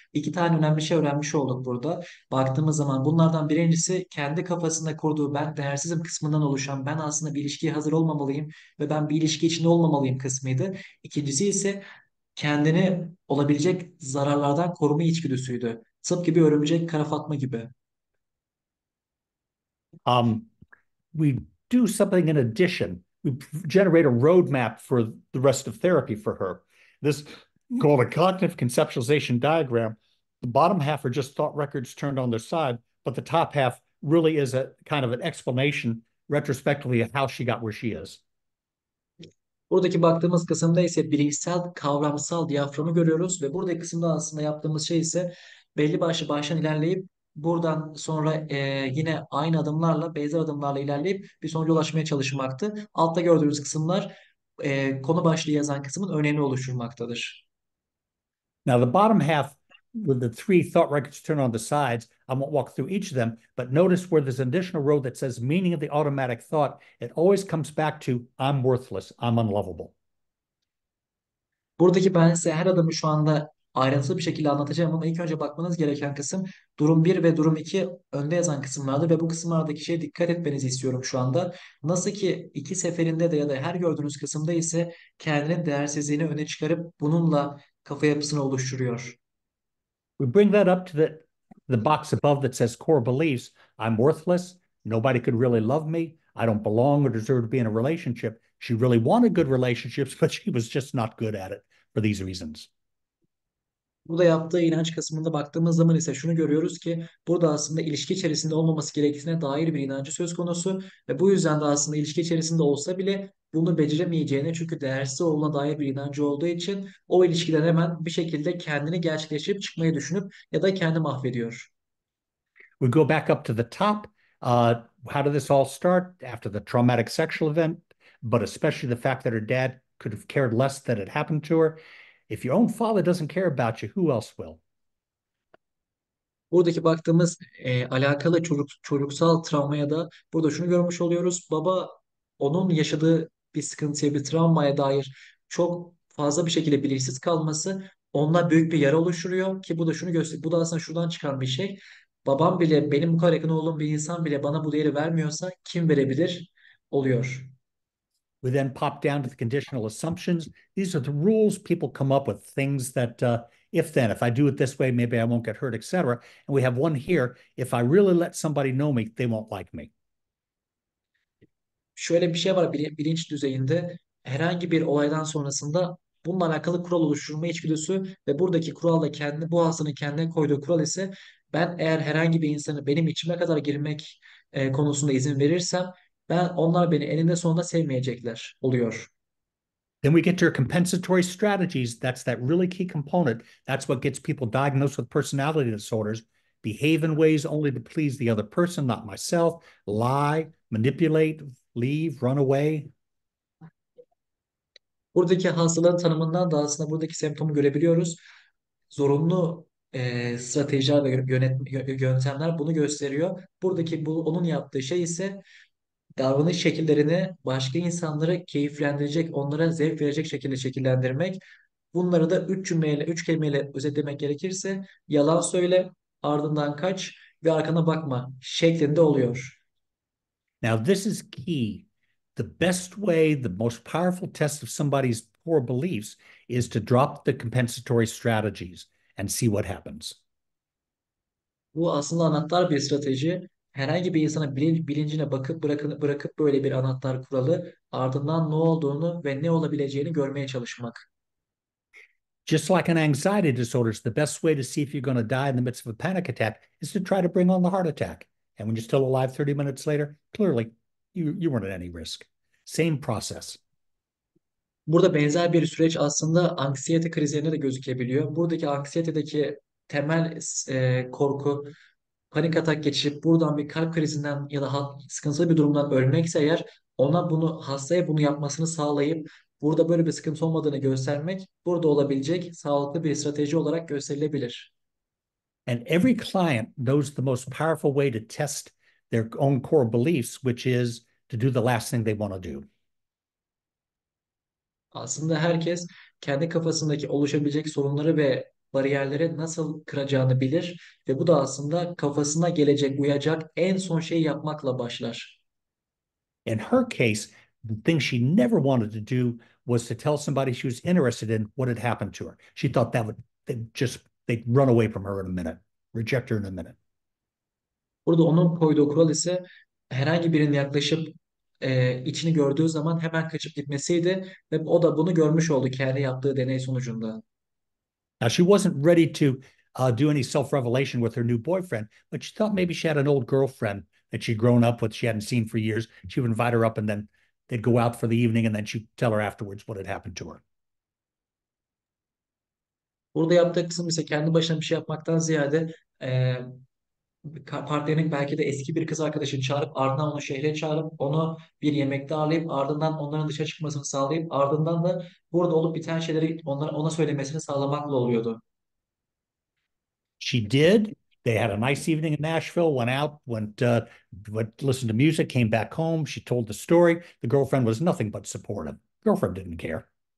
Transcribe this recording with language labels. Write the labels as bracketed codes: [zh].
[tr] İki tane önemli şey öğrenmiş olduk burada. Baktığımız zaman bunlardan birincisi kendi kafasında kurduğu ben değersizim kısmından oluşan ben aslında bir ilişkiye hazır olmamalıyım ve ben bir ilişki içinde olmamalıyım kısmıydı. İkincisi ise kendini olabilecek zararlardan koruma içgüdüsüydü. Tıpkı bir örümcek kara fatma gibi. [en] We do something in addition. We generate a roadmap for the rest of therapy for her. This called a cognitive conceptualization diagram. The bottom half are just thought records turned on their side, but the top half really is a kind of an explanation retrospectively of how she got where she is. [tr] Buradaki baktığımız kısımda ise bilişsel kavramsal diyaframı görüyoruz ve buradaki kısımda aslında yaptığımız şey ise belli başlı baştan ilerleyip buradan sonra yine aynı adımlarla, benzer adımlarla ilerleyip bir sonuca ulaşmaya çalışmaktı. Altta gördüğünüz kısımlar konu başlığı yazan kısmın örneğini oluşturmaktadır. [en] Now, the bottom half with the three thought records turned on the sides, I won't walk through each of them, but notice where there's an additional row that says meaning of the automatic thought, it always comes back to I'm worthless, I'm unlovable. [tr] Buradaki ben size her adımı şu anda ayrıntılı bir şekilde anlatacağım ama ilk önce bakmanız gereken kısım durum bir ve durum 2 önde yazan kısımlardır ve bu kısımlardaki şeye dikkat etmenizi istiyorum şu anda. Nasıl ki iki seferinde de ya da her gördüğünüz kısımda ise kendinin değersizliğini öne çıkarıp bununla kafa yapısını oluşturuyor. [en] We bring that up to the box above that says core beliefs. I'm worthless. Nobody could really love me. I don't belong or deserve to be in a relationship. She really wanted good relationships, but she was just not good at it for these reasons. [tr] Burada yaptığı inanç kısmında baktığımız zaman ise şunu görüyoruz ki burada aslında ilişki içerisinde olmaması gerektiğine dair bir inancı söz konusu ve bu yüzden de aslında ilişki içerisinde olsa bile bunu beceremeyeceğine çünkü değersiz olduğuna dair bir inancı olduğu için o ilişkiden hemen bir şekilde kendini gerçekleştirip çıkmayı düşünüp ya da kendi mahvediyor. [en] We go back up to the top. How did this all start? After the traumatic sexual event, but especially the fact that her dad could have cared less that it happened to her. If your own father doesn't care about you, who else will? [tr] Buradaki baktığımız alakalı çocuksal travmaya da burada şunu görmüş oluyoruz. Baba onun yaşadığı bir sıkıntıya, bir travmaya dair çok fazla bir şekilde bilinçsiz kalması onunla büyük bir yara oluşturuyor ki bu da şunu gösteriyor. Bu da aslında şuradan çıkan bir şey. Babam bile benim bu kadar yakın olduğum bir insan bile bana bu değeri vermiyorsa kim verebilir oluyor. [en] We then pop down to the conditional assumptions. These are the rules people come up with, things that if then, if I do it this way, maybe I won't get hurt, etc. And we have one here. If I really let somebody know me, they won't like me. [tr] Şöyle bir şey var bilinç düzeyinde herhangi bir olaydan sonrasında bununla alakalı kural oluşturma içgüdüsü ve buradaki kural da kendi bu hastanın kendine koyduğu kural ise ben eğer herhangi bir insanı benim içime kadar girmek konusunda izin verirsem onlar beni eninde sonunda sevmeyecekler oluyor. [en] Then we get to our compensatory strategies. That's that really key component. That's what gets people diagnosed with personality disorders. Behave in ways only to please the other person, not myself. Lie, manipulate, leave, run away. [tr] Buradaki hastalığın tanımından da aslında buradaki semptomu görebiliyoruz. Zorunlu stratejiler ve yöntemler bunu gösteriyor. Buradaki onun yaptığı şey ise davranış şekillerini başka insanları keyiflendirecek, onlara zevk verecek şekilde şekillendirmek. Bunları da üç cümleyle, üç kelimeyle özetlemek gerekirse yalan söyle, ardından kaç ve arkana bakma şeklinde oluyor. [en] Now, this is key. The best way, the most powerful test of somebody's core beliefs is to drop the compensatory strategies and see what happens. [tr] Bu aslında anahtar bir strateji. Herhangi bir insana bilincine bakıp bırakıp böyle bir anahtar kuralı ardından ne olduğunu ve ne olabileceğini görmeye çalışmak. [en] Just like an anxiety disorder, the best way to see if you're going to die in the midst of a panic attack is to try to bring on the heart attack. And when you're still alive 30 minutes later, clearly you weren't at any risk. Same process. [tr] Burada benzer bir süreç aslında anksiyete krizlerinde de gözükebiliyor. Buradaki anksiyetedeki temel korku panik atak geçirip buradan bir kalp krizinden ya da sıkıntılı bir durumdan ölmekse eğer hastaya bunu yapmasını sağlayıp burada böyle bir sıkıntı olmadığını göstermek burada olabilecek sağlıklı bir strateji olarak gösterilebilir. [en] And every client knows the most powerful way to test their own core beliefs, which is to do the last thing they want to do. [tr] Aslında herkes kendi kafasındaki oluşabilecek sorunları ve bariyerleri nasıl kıracağını bilir ve bu da aslında kafasına gelecek, uyacak en son şeyi yapmakla başlar. [en] In her case, the thing she never wanted to do was to tell somebody she was interested in what had happened to her. She thought they'd run away from her in a minute, reject her in a minute. [tr] Burada onun koyduğu kural ise herhangi birinin yaklaşıp içini gördüğü zaman hemen kaçıp gitmesiydi ve o da bunu görmüş oldu kendi yaptığı deney sonucunda. [en] Now, she wasn't ready to do any self-revelation with her new boyfriend, but she thought maybe she had an old girlfriend that she'd grown up with, she hadn't seen for years. She would invite her up and then they'd go out for the evening and then she'd tell her afterwards what had happened to her. [tr] Burada yaptığı kısım ise kendi başına bir şey yapmaktan ziyade partnerinin belki de eski bir kız arkadaşını çağırıp ardından onu şehre çağırıp onu bir yemekte ağırlayıp ardından onların dışarı çıkmasını sağlayıp ardından da burada olup biten şeyleri ona söylemesini sağlamakla oluyordu. [en] She did. They had a nice evening in Nashville, went listened to music, came back home. She told the story. The girlfriend was nothing but supportive. Girlfriend didn't care.